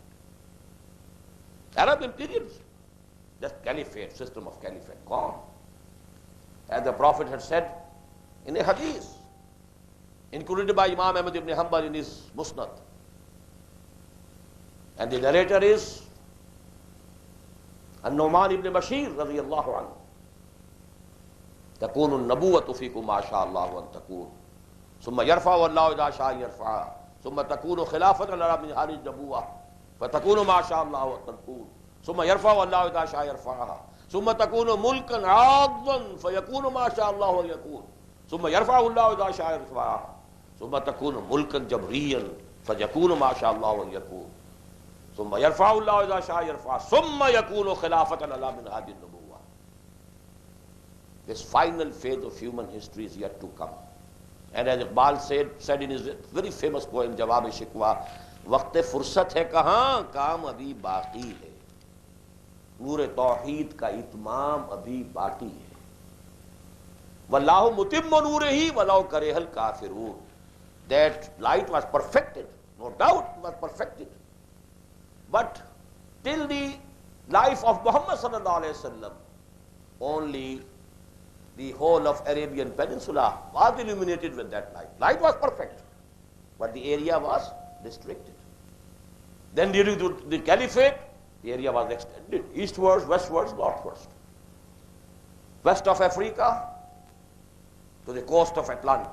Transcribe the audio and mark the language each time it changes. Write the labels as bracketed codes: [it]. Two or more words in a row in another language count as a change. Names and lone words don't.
[en] Arab imperialism, just caliphate, system of caliphate, gone. As the Prophet had said in a hadith, included by Imam Ahmad ibn Hanbal in his Musnad. And the narrator is An-Nu'man ibn Bashir [ar] رضي الله عنه. تكون النبوة فيكم ما شاء الله أن تكون ثم يرفع الله إذا شاء يرفع ثم تكون خلافة على من هذه النبوة فتكون ما شاء الله أن تكون ثم يرفع الله إذا شاء يرفعها ثم تكون ملكا عاضا فيكون ما شاء الله أن يكون ثم يرفع الله إذا شاء يرفعها ثم تكون ملكا جبريا فيكون ما شاء الله أن يكون ثم يرفع الله إذا شاء يرفعها ثم يكون خلافة على من هذه النبوة. [en] This final phase of human history is yet to come. And as Iqbal said in his very famous poem, Jawab-e-Shikwa, [ur] وقتِ فرصت ہے کہاں، کام ابھی باقی ہے. نورِ توحید کا اتمام ابھی باقی ہے. [ar] والله متم نوره ولو كره الكافرون. [en] That light was perfected, no doubt was perfected. But till the life of Muhammad [ar] صلى الله عليه وسلم, [en] only the whole of Arabian Peninsula was illuminated with that light. Light was perfect, but the area was restricted. Then during the Caliphate, the area was extended eastwards, westwards, northwards. West of Africa to the coast of Atlantic.